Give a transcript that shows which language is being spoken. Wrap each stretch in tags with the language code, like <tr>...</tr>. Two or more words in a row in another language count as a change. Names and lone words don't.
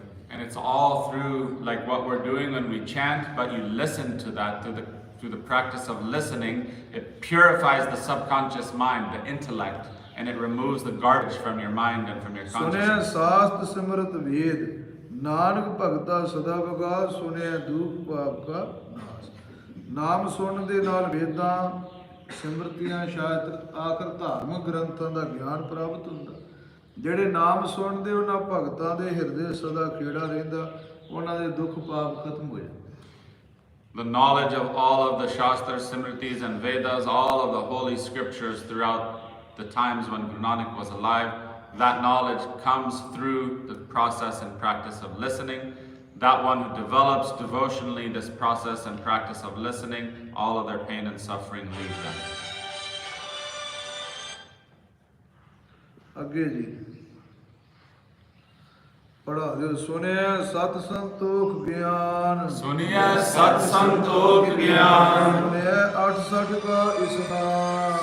<en>And it's all through like what we're doing when we chant, but you listen to that through the practice of listening. It purifies the subconscious mind, the intellect, and it removes the garbage from your mind and from your</en> <pa>ਸੁਣਿਆ</pa> <en>consciousness.</en> <pa>ਸਾਸਤ ਸਿਮਰਤ ਵੇਦ, ਨਾਨਕ ਭਗਤਾ ਸਦਾ ਵਿਗਾਸ, ਸੁਣਿਆ ਦੁਖ ਪਾਪ ਕਾ ਨਾਸ। ਨਾਮ ਸੁਣਨ ਦੇ ਨਾਲ ਵੇਦਾਂ ਸਿਮਰਤੀਆਂ ਸ਼ਾਇਦ ਆਖਰ ਧਾਰਮਿਕ ਗ੍ਰੰਥਾਂ ਦਾ ਗਿਆਨ ਪ੍ਰਾਪਤ ਹੁੰਦਾ। ਜਿਹੜੇ ਨਾਮ ਸੁਣਦੇ ਉਹਨਾਂ ਭਗਤਾਂ ਦੇ ਹਿਰਦੇ ਸਦਾ ਖੇੜਾ ਰਹਿੰਦਾ, ਉਹਨਾਂ ਦੇ ਦੁੱਖ ਪਾਪ ਖਤਮ ਹੋ ਜਾਂਦੇ।</pa> <en>The knowledge of all of the Shastras, Simritis and Vedas, all of the holy scriptures throughout the times when Guru Nanak was alive, that knowledge comes through the process and practice of listening. That one who develops devotionally this process and practice of listening, all of their pain and suffering leaves them.</en> <pa>ਅੱਗੇ ਜੀ ਪੜਾ ਦਿਓ। ਸੁਣਿਆ ਸਤ ਸੰਤੋਖ ਗਿਆਨ, ਸੁਣਿਆ ਸਤ ਸੰਤੋਖ ਗਿਆਨ, ਸੁਣਿਆ 68 ਕਾ ਇਸਨਾਨ,</pa>